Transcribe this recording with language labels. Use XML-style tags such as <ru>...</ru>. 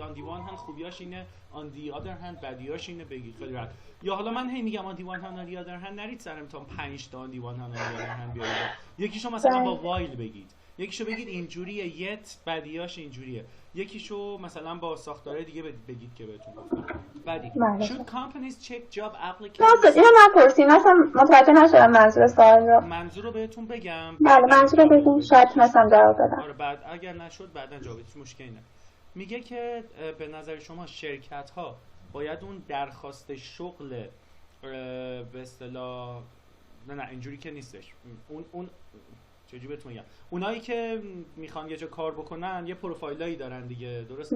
<fa>آن دی وان هند خوبیاش اینه، آن دی آدر هند بدیاش اینه، بگید خیلی راحت. یا حالا من هی میگم آن دی وان هند آن دی آدر هند، نرید سرم تا 5 تا آن دی وان هند آن دی آدر هند بیارید. یکیشو مثلا با وایل بگید، یکیشو بگید اینجوریه، یت بدیاش اینجوریه، یکیشو مثلا با ساختاره دیگه بگید که بهتون گفتم. بعدی</fa> <en>should companies check job applications.</en> <fa>اینو نپرسین، اصلا متوجه نشدم منظور سوال رو. منظور رو بهتون بگم. بله منظور رو بگین شاید تونستم جواب بدم. آره بعد اگر نشد بعداً جوابش مشکلی نه. میگه که به نظر شما شرکت ها باید اون درخواست شغل به اصطلاح نه اینجوری که نیستش، اون چجوری بهتون میگم، اونایی که میخوان یه جا کار بکنن یه پروفایلایی دارن دیگه، درسته؟</fa>